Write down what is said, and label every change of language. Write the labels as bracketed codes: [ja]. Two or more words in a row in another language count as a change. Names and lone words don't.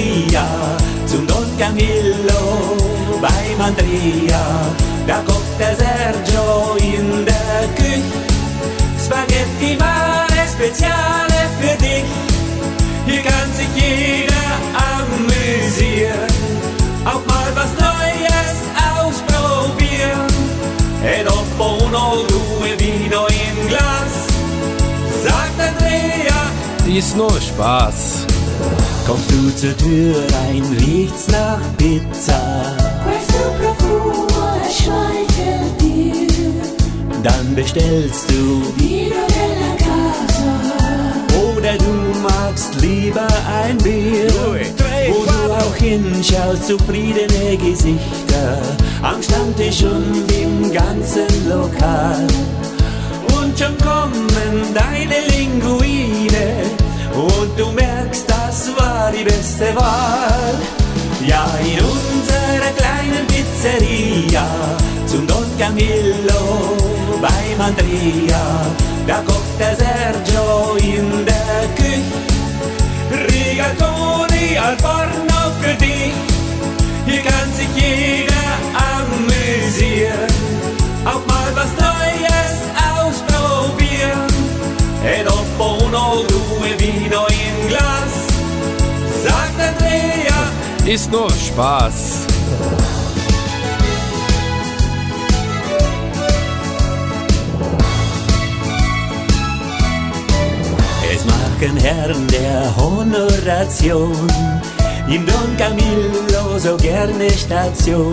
[de] Andrea, zum Don Camillo, beim Andrea, da kocht der Sergio in der Küche. Spaghetti Mare Speziale für dich, hier kann sich jeder amüsieren, auch mal was Neues ausprobieren. [it] E dopo uno, due, vino in [de] Glas, sagt Andrea, Ist nur Spaß. kommst du zur Tür rein, riecht's nach Pizza. [it] Questo profumo [de] schmeichelt dir. Dann bestellst du, [it] Vino della casa. [de] oder du magst lieber ein Bier. Wo du auch hinschaust, zufriedene Gesichter, am Stammtisch und im ganzen Lokal. Und schon kommen deine Linguine, und du merkst, das war die beste Wahl. Ja, in unserer kleinen Pizzeria, zum Don Camillo, beim Andrea, da kocht der Sergio in der Küche. Rigatoni al forno für dich, hier kann sich jeder amüsieren, auch mal was Neues ausprobieren. [it] E dopo uno, due, vino in [de] Glas, sagt Andrea, Ist nur Spaß. es machen Herren der Honoration im Don Camillo so gerne Station.